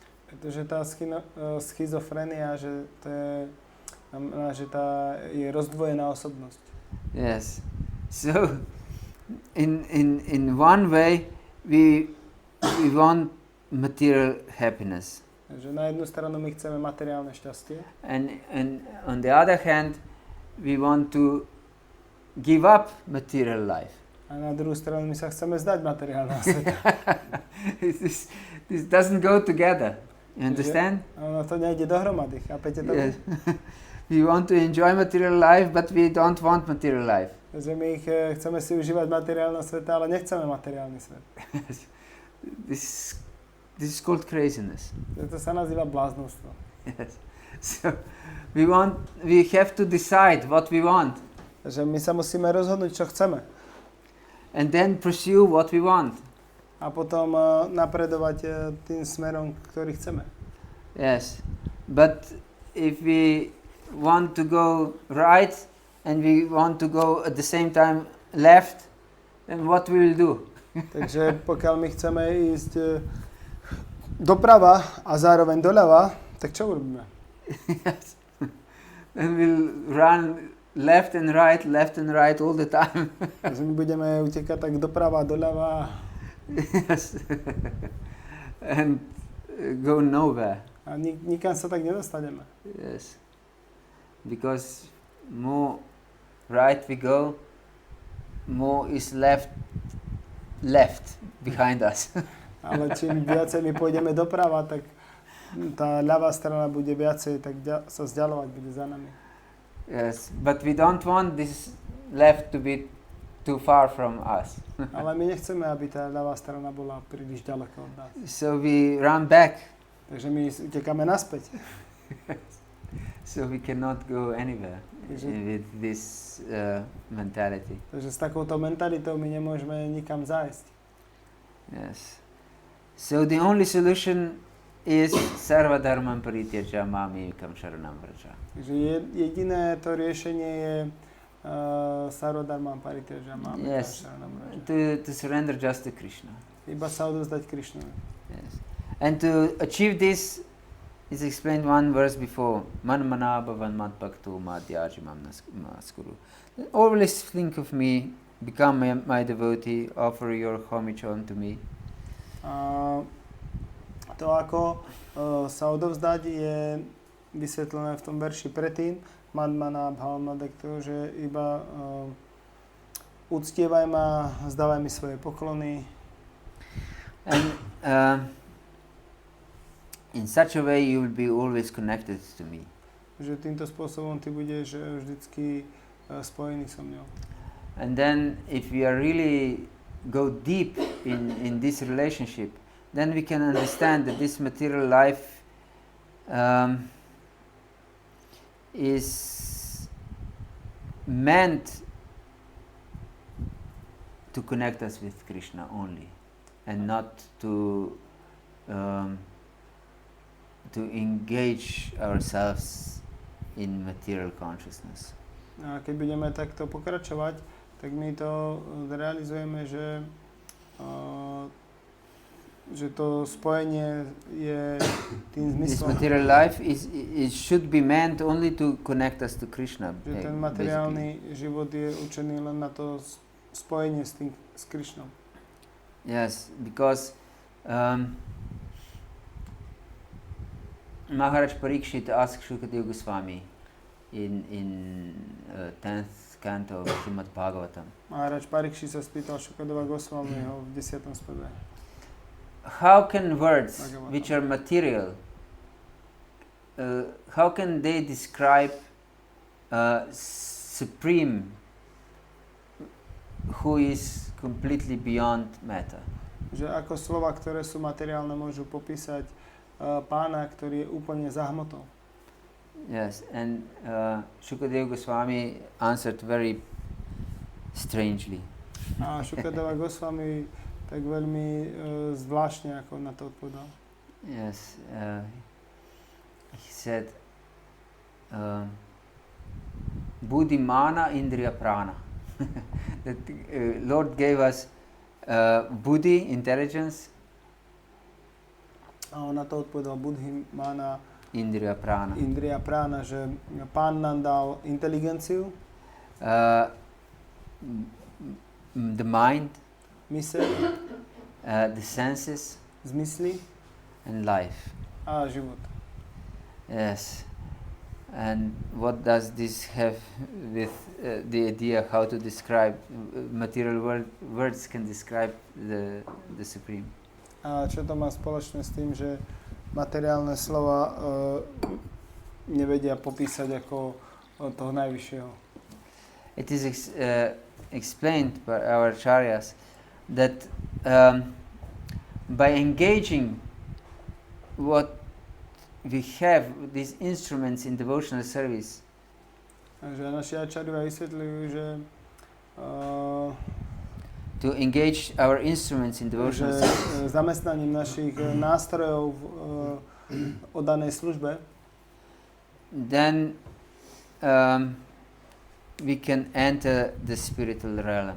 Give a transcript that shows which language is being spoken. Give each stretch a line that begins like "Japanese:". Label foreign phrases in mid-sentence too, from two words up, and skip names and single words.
Slovak: Pretože tá schizofrenia, že to je, znamená, že tá je rozdvojená osobnosť.
English: Yes. So, in one way, we want material happiness.
Slovak: Že na jednu stranu my chceme materiálne šťastie.
English: And on the other hand, we want to give up material life.
Slovak: A na druhú stranu my sa chceme zdať materiálneho sveta.
English: This doesn't go together. You understand?
Slovak: Ono to nejde dohromady, chápete to?
English: Yes. We want to enjoy material life, but we don't want material life.
Slovak: Že my chceme si užívať materiálne sveta, ale nechceme materiálny svet.
English: This is called craziness.
Slovak: To sa nazýva bláznostvo.
English: Yes. So we have to decide what we want.
Slovak: Že my sa musíme rozhodnúť, čo chceme.
English: And then pursue what we want.
Slovak: A potom napredovať tým smerom, ktorý chceme.
English: Yes. But if we want to go right and we want to go at the same time left, then what we will do?
Slovak: Takže pokiaľ my chceme ísť doprava a zároveň doľava, tak čo urobíme?
English: Yes. Then we'll run left and right all the time.
Slovak: Takže my budeme utekať tak doprava, doľava.
English: Yes. And go nowhere.
Slovak: A nikam sa tak nedostaneme.
English: Yes. Because more right we go, more is left behind us.
Slovak: Ale čím viacej my pôjdeme doprava, tak tá ľavá strana bude viacej tak sa vzdialovať, bude za nami.
English: Yes, but we don't want this left to be too far from us.
Slovak: Ale my nechceme, aby tá ľavá strana bola príliš ďaleko od nás.
English: So we run back.
Slovak: Takže my utekáme naspäť.
English: So we cannot go anywhere with this mentality.
Slovak: Takže s takouto mentalitou my nemôžeme nikam zájsť.
English: Yes. So the only solution is
Sanskrit: सर्वधर्मान् परित्यज्य मामेकं शरणं व्रज.
Slovak: Takže jediné to riešenie je
Sanskrit: सर्वधर्मान् परित्यज्य मामेकं शरणं व्रज.
English: To surrender just to Krishna.
Slovak: Iba sa odovzdať Krišnovi.
English: Yes. And to achieve this is explained one verse before.
Sanskrit: मन्मना भव मद्भक्तो मद्याजी मां नमस्कुरु.
English: Always think of me, become my devotee, offer your homage unto me.
Slovak: To, ako sa odovzdať, je vysvetlené v tom verši predtým.
Sanskrit: मन्मना भव
Slovak: že iba uctievaj ma, zdávaj mi svoje poklony.
English: And in such a way you will be always connected to me.
Slovak: Že týmto spôsobom ty budeš vždycky spojený so mňou.
English: And then if we are really go deep in this relationship, then we can understand that this material life is meant to connect us with Krishna only, and not to engage ourselves in material consciousness.
Slovak: A keď budeme takto pokračovať, tak my to realizujeme, že to spojenie je tým zmyslom.
English: This material life it should be meant only to connect us to Krishna.
Slovak: Že ten materiálny život je určený len na to spojenie s Krishnom.
English: Yes, because Maharaj Parikshit asked Shukadeva Goswami. in 10th canto of Srimad Bhagavatam.
Slovak: Maharaj Parikshit sa spýtal Šukadeva Goswamiho v 10. speve.
English: How can words Bhagavatam. which are material, how can they describe Supreme who is completely beyond matter?
Slovak: Že ako slova, ktoré sú materiálne, môžu popísať pána, ktorý je úplne za hmotou.
English: Yes, and Shukadeva Goswami answered very strangely.
Slovak: A Šukadeva Goswami tak veľmi zvláštne ako na to odpovedal.
English: Yes, he said,
Sanskrit: बुद्धि मन इन्द्रिय प्राण.
English: That Lord gave us buddhi, intelligence,
Slovak: A on na to odpovedal
Sanskrit: बुद्धि मन इन्द्रिय प्राण. इन्द्रिय प्राण,
Slovak: že pán nám dal inteligenciu,
English: The mind,
Slovak: myseľ,
English: the senses,
Slovak: zmysly
English: and life.
Slovak: a život.
English: Yes. And what does this have with the idea how to describe material words can describe the Supreme?
Slovak: A čo to má spoločné s tým, že materiálne slova nevedia popísať ako toho najvyššieho?
English: It is explained by our acharyas that by engaging what we have, these instruments in devotional service,
Slovak: Takže naši ačarovia vysvetľujú, že
English: to engage our instruments in devotional service,
Slovak: zamestnaním našich nástrojov v oddanej službe,
English: then we can enter the spiritual realm.